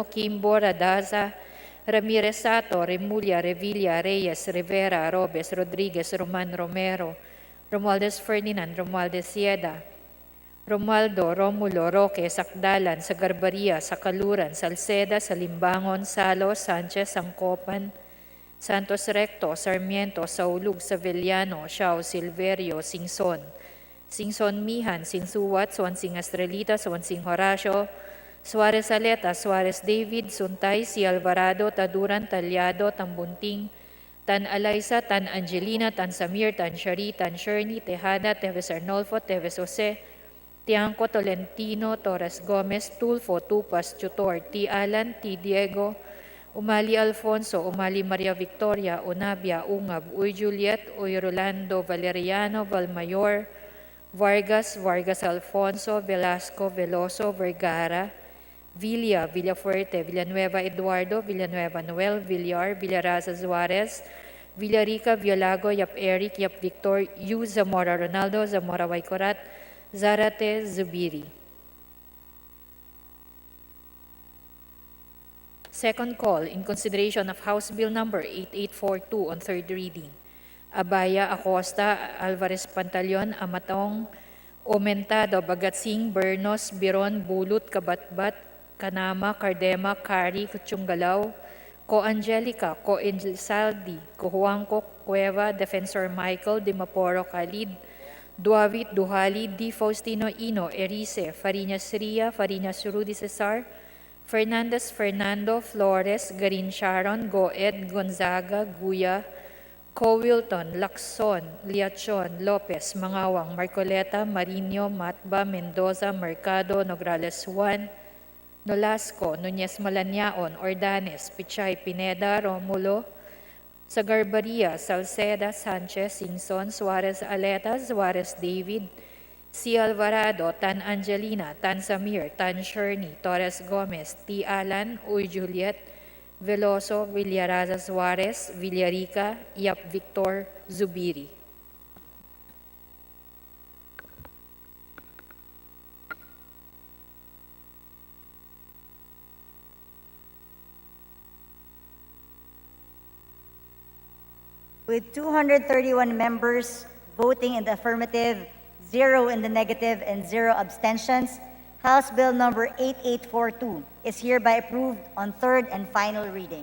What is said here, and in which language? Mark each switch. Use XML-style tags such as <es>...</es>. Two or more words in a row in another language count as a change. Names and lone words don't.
<en>Kimbo, Radaza, Ramirez Sato, Remulla, Revilla, Reyes, Rivera, Robes, Rodriguez, Roman Romero, Romualdez Ferdinand, Romualdez Sieda, Romualdo, Romulo, Roque, Sakdalan, Sagarbaria, Sakaluran, Salceda, Salimbangon, Salo, Sanchez, Sangkopan, Santos Recto, Sarmiento, Saulug, Savellano, Xiao, Silverio, Singson, Singson Mihan, Sinsuwat, Swansing Estrelita, Swansing Horacio, Suarez Aleta, Suarez David, Suntay, Si Alvarado, Taduran, Talyado, Tambunting, Tan Alaysa, Tan Angelina, Tan Samir, Tan Shari, Tan Sherny, Tejada, Teves Arnolfo, Teves Jose, Tiangco, Tolentino, Torres Gomez, Tulfo, Tupas, Tutor, T. Alan, T. Diego, Umali Alfonso, Umali Maria Victoria, Unabia, Ungab, Uy Juliet, Uy Rolando, Valeriano, Valmayor, Vargas, Vargas Alfonso, Velasco, Veloso, Vergara, Villa, Villafuerte, Villanueva Eduardo, Villanueva Noel, Villar, Villaraza Suarez, Villarica, Violago, Yap Eric, Yap Victor, Yu Zamora Ronaldo, Zamora Waikorat, Zarate Zubiri. Second call, in consideration of House Bill Number 8842 on third reading. Abaya, Acosta, Alvarez Pantaleon, Amatong, Omentado, Bagatsing, Bernos, Biron, Bulut, Kabatbat, Kanama, Cardema, Kari, Kuchunggalaw, Ko Angelica, Ko Saldi, Ko Juanco, Cueva, Defensor Michael, Dimaporo, Khalid, Duavit, Duhali, D. Faustino Ino, Erice, Fariñas Ria, Fariñas Rudy Cesar, Fernandez Fernando, Flores, Garin Sharon, Goed, Gonzaga, Guya, Co. Wilton, Lacson, Liachon, Lopez, Mangawang, Marcoleta, Marino, Matba, Mendoza, Mercado, Nograles Juan, Nolasco, Nunez Malaniaon, Ordanes, Pichay, Pineda, Romulo, Sagarbaria, Salceda, Sanchez, Singson, Suarez Aleta, Suarez David, C. Alvarado, Tan Angelina, Tan Samir, Tan Sherney, Torres Gomez, T. Alan, Uy Juliet, Veloso, Villaraza Suarez, Villarica, Yap Victor, Zubiri. With 231 members voting in the affirmative, 0 in the negative, and 0 abstentions, House Bill Number 8842 is hereby approved on third and final reading.</en>